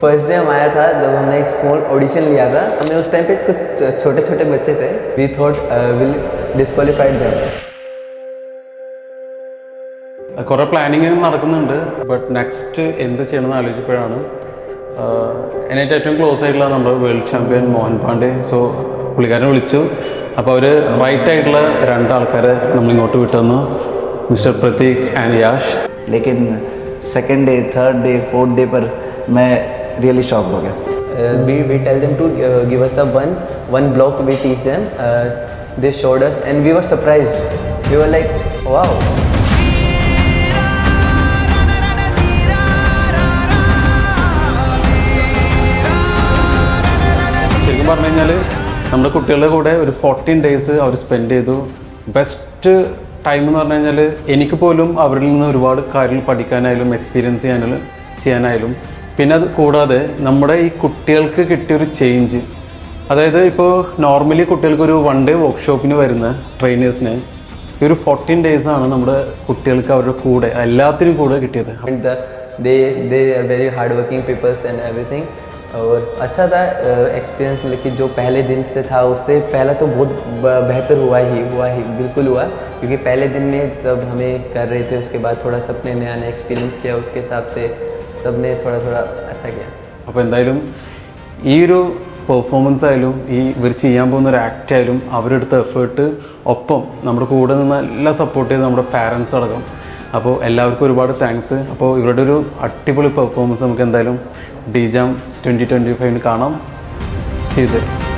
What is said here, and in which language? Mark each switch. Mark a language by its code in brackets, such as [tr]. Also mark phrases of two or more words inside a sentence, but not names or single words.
[en] first day [hi] हम आया था जब हमने एक [en] small audition [hi] लिया था. हमें उस टाइम पे कुछ छोटे छोटे बच्चे थे. [en] we thought will disqualified them. [ml] കുറേ പ്ലാനിങ് നടക്കുന്നുണ്ട്. [en] but next [ml] എന്ത് ചെയ്യണമെന്ന് ആലോചിച്ചപ്പോഴാണ് എനിക്ക് ഏറ്റവും ക്ലോസ് ആയിട്ടുള്ള നമ്മുടെ [en] world champion [ml] മോഹൻ പാണ്ഡെ. സോ പുള്ളിക്കാരനെ വിളിച്ചു. അപ്പോൾ അവർ റൈറ്റ് ആയിട്ടുള്ള രണ്ടാൾക്കാരെ നമ്മളിങ്ങോട്ട് വിട്ടുവന്നു, മിസ്റ്റർ പ്രതീക് ആൻഡ് യാഷ്. [hi] लेकिन [en] second day, third day, fourth day [hi] पर मैं [en] really shock [hi] हो गया. [en] We tell them to give us a one block. We teach them. They showed us and we were surprised. We were like, wow. [ml] ശരിക്കും പറഞ്ഞു കഴിഞ്ഞാൽ നമ്മുടെ കുട്ടികളുടെ കൂടെ ഒരു 14 days അവർ സ്പെൻഡ് ചെയ്തു. [en] best time [ml] എന്ന് പറഞ്ഞു കഴിഞ്ഞാൽ എനിക്ക് പോലും അവരിൽ നിന്ന് ഒരുപാട് കാര്യങ്ങൾ പഠിക്കാനായാലും എക്സ്പീരിയൻസ് ചെയ്യാനായാലും പിന്നെ അത് കൂടാതെ നമ്മുടെ ഈ കുട്ടികൾക്ക് കിട്ടിയൊരു ചേഞ്ച്, അതായത് ഇപ്പോൾ നോർമലി കുട്ടികൾക്ക് ഒരു 1 day വർക്ക്ഷോപ്പിന് വരുന്ന ട്രെയിനേഴ്സിന് ഈ ഒരു 14 days ആണ് നമ്മുടെ കുട്ടികൾക്ക് അവരുടെ കൂടെ എല്ലാത്തിനും കൂടെ കിട്ടിയത്. [en] They are very hard working people and everything. [hi] और अच्छा था एक्सपीरियंस. लेकिन जो पहले दिन से था उससे पहला तो बहुत बेहतर हुआ ही बिल्कुल हुआ. क्योंकि पहले दिन में जब हमें कर रहे थे उसके बाद थोड़ा सबने नया एक्सपीरियंस किया. उसके हिसाब से सबने थोड़ा अच्छा किया. [ml] അപ്പോൾ എന്തായാലും ഈ ഒരു പെർഫോമൻസ് ആയാലും ഇവർ ചെയ്യാൻ പോകുന്ന ഒരു ആക്ട് ആയാലും അവരെടുത്ത എഫേർട്ട്, ഒപ്പം നമ്മുടെ കൂടെ നിന്ന് എല്ലാം സപ്പോർട്ട് ചെയ്ത് നമ്മുടെ പാരൻസ് അടക്കം. അപ്പോൾ എല്ലാവർക്കും ഒരുപാട് താങ്ക്സ്. അപ്പോൾ ഇവരുടെ ഒരു അടിപൊളി പെർഫോമൻസ് നമുക്ക് എന്തായാലും DJAM 2025 കാണാം. [en] See you there.